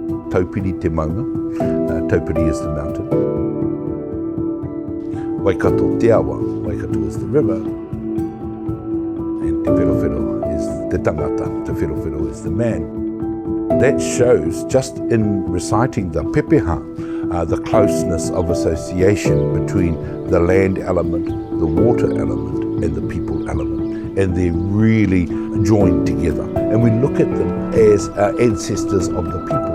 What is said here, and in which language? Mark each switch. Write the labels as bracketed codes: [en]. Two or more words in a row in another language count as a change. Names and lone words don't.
[mi] Taupiri te maunga. [en] Taupiri is the mountain. [mi] Waikato te awa, [en] Waikato is the river. And [mi] te whirowhiro [en] is the tangata, [mi] te whirowhiro [en] is the man. That shows, just in reciting the pepeha, the closeness of association between the land element, the water element, and the people element. And they're really joined together. And we look at them as ancestors of the people.